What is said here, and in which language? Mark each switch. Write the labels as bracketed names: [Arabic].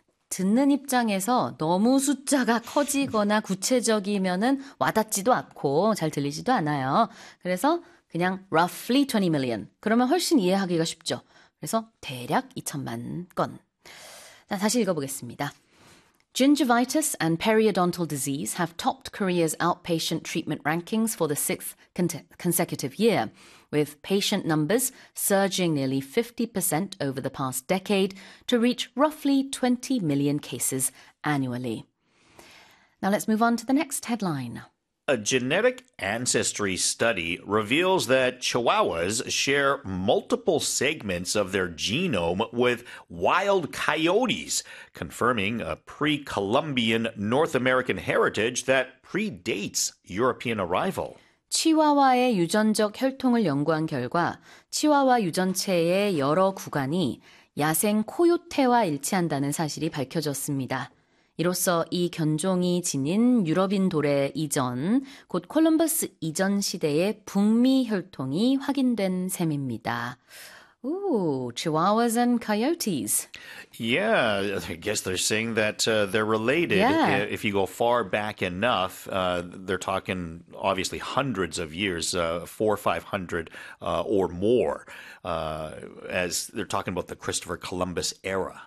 [Korean] 듣는 입장에서 너무 숫자가 커지거나 구체적이면은 와닿지도 않고 잘 들리지도 않아요. [English] 그래서 그냥 roughly 20 million. [Korean] 그러면 훨씬 이해하기가 쉽죠. 그래서 대략 2천만 건. 자, 다시 읽어보겠습니다. [English] Gingivitis and periodontal disease have topped Korea's outpatient treatment rankings for the sixth consecutive year, with patient numbers surging nearly 50% over the past decade to reach roughly 20 million cases annually. Now let's move on to the next headline. A genetic ancestry study reveals that Chihuahuas share multiple segments of their genome with wild coyotes, confirming a pre-Columbian North American heritage that predates European arrival. [Korean] 치와와의 유전적 혈통을 연구한 결과, 치와와 유전체의 여러 구간이 야생 코요테와 일치한다는 사실이 밝혀졌습니다. 이로써 이 견종이 지닌 유럽인 도래 이전, 곧 콜럼버스 이전 시대의 북미 혈통이 확인된 셈입니다. [English] Ooh, chihuahuas and coyotes. Yeah, I guess they're saying that they're related. Yeah. If you go far back enough, they're talking obviously hundreds of years, 400 or 500 or more, as they're talking about the Christopher Columbus era.